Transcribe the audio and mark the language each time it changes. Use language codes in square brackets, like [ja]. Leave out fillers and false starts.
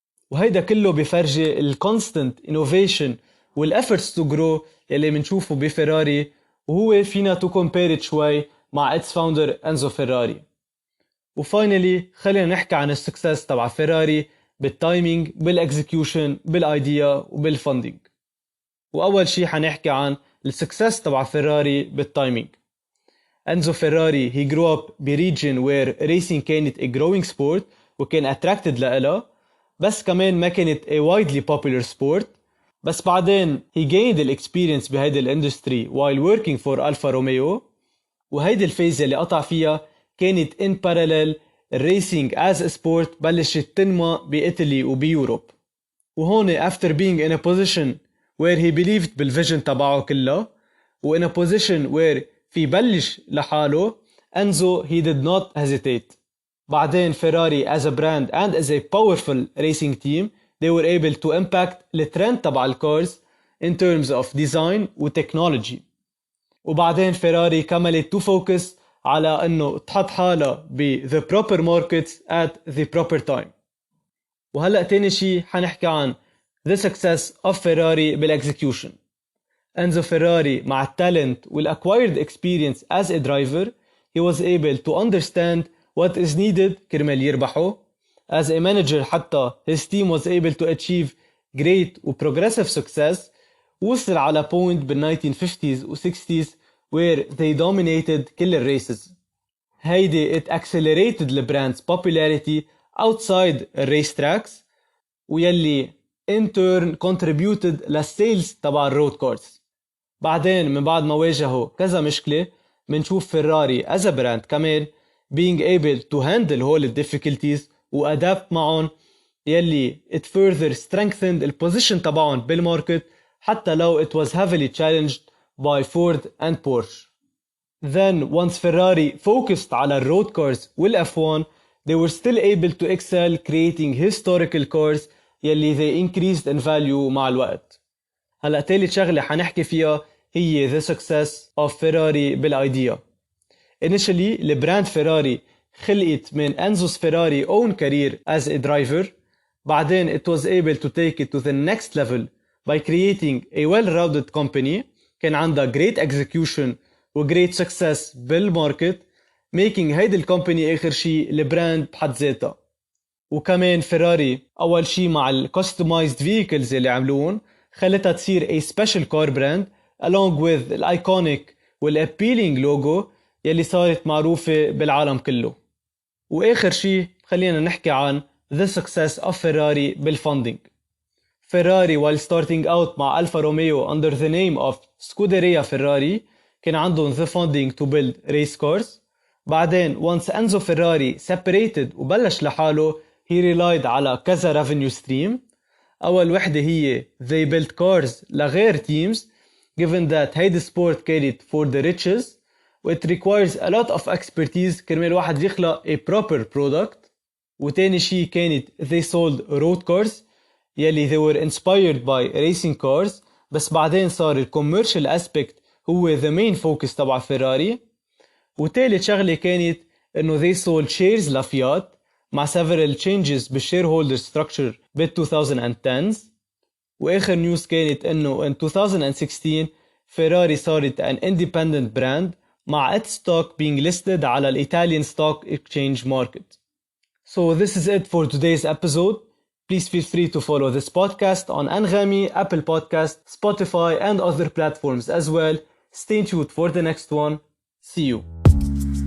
[ar] وهيدا كله بفرجي [en] الكونستنت انوفيشن والافورتس to grow [ar] يلي منشوفه بفيراري, وهو فينا [en] to compare [ar] شوي مع [en] its founder [ar] انزو فيراري. وفاينلي خلينا نحكي عن السكسس تبع فيراري بالتايمينج, بالاكزيكيوشن, بالايديا وبالفندنج. واول شي حنحكي عن السكسس تبع فيراري بالتايمينج. [en] Enzo Ferrari he grew up [ar] بريجن [en] where racing [ar] كانت [en] a growing sport [ar] وكان [en] attracted [ar] لإلها, بس كمان ما كانت [en] a widely popular sport. [ar] بس بعدين [en] he gained the experience [ar] بهيدا الاندستري [en] while working for Alfa Romeo, [ar] وهيدا الفيز اللي قطع فيها كانت [en] in parallel [ar] الريسينج [en] as a sport [ar] بلشت تنمى بإيطالي وبيوروب. وهون [en] after being in a position where he believed [ar] بالفيجن تبعه كله و [en] in a position where [ar] في بلش لحاله, [en] Enzo he did not hesitate. [ar] بعدين [en] Ferrari as a brand and as a powerful racing team they were able to impact [ar] الترند تبع الكارز [en] in terms of design [ar] و [en] technology. [ar] وبعدين فيراري كملت [en] to focus [ar] على انه تحط حالها ب [en] the proper markets at the proper time. [ar] وهلأ تاني شي حنحكي عن [en] the success of Ferrari [ar] بالexecution. [en] Enzo Ferrari [ar] مع التالنت [en] والacquired experience as a driver he was able to understand what is needed [ar] كرمال يربحه. [en] As a manager [ar] حتى [en] his team was able to achieve great [ar] و [en] progressive success. [ar] وصل على [en] point [ar] بال 1950s و 60s [en] where they dominated [ar] كل الريسز. هيدي [en] it accelerated the brand's popularity outside [ar] الريس تراكس ويلي [en] in turn contributed [ar] للسيلز تبع الرود كارز. بعدين من بعد ما واجهوا كذا مشكلة منشوف فيراري [en] as a brand كمان being able to handle all the difficulties [ar] و [en] adapt [ar] معهم يلي [en] it further strengthened [ar] البوزيشن تبعهم بالماركت حتى لو [en] it was heavily challenged by Ford and Porsche. Then once Ferrari focused [ar] على الرود [en] cars والF1 they were still able to excel creating historical cars [ar] يلي [en] they increased in value [ar] مع الوقت. هلأ تالت شغلة حنحكي فيها هي [en] the success of Ferrari [ar] بالايديا. [en] Initially [ar] البراند فيراري خلقت من [en] Enzo's Ferrari own career as a driver. [ar] بعدين [en] it was able to take it to the next level by creating a well-rounded company [ar] كان عندها [en] great execution [ar] و [en] great success [ar] بالماركت [en] making [ar] هيدي الكومباني آخر شي البراند بحد ذاتها. وكمان فيراري أول شي مع ال [en] customized vehicles [ar] اللي عملوهم خلتها تصير [en] a special car brand along with [ar] ال [en] iconic [ar] وال [en] appealing logo [ar] يلي صارت معروفة بالعالم كله. وآخر شي خلينا نحكي عن [en] the success of Ferrari [ar] بالfunding. [en] Ferrari while starting out [ar] مع [en] Alfa Romeo under the name of Scuderia Ferrari [ar] كان عندهم [en] the funding to build race cars. بعدين once Enzo Ferrari separated [ar] وبلش لحاله [en] he relied [ar] على كذا [en] revenue stream. [ar] أول وحدة هي [en] they built cars [ar] لغير [en] teams given that [ar] هيدي [en] sport [ar] كانت [en] for the riches it requires a lot of expertise [ar] كرمال واحد يخلق [en] a proper product. [ar] وتاني شي كانت [en] they sold road cars [ar] يلي [en] they were inspired by racing cars [ar] بس بعدين صار [en] commercial aspect [ar] هو [en] the main focus [ar] تبع فيراري. وتالت شغلة كانت انه [en] they sold shares [ar] لفيات مع [en] several changes [ar] بال [en] shareholder structure بال 2010s. [ar] واخر نيوز كانت انه [en] in 2016 [ar] فيراري صارت [en] an independent brand [ar] مع [en] its stock being listed [ar] على الإيطاليان [en] stock exchange market. So this is it for today's episode. Please feel free to follow this podcast on Anghami, Apple Podcast, Spotify and other platforms as well. Stay tuned for the next one. See you.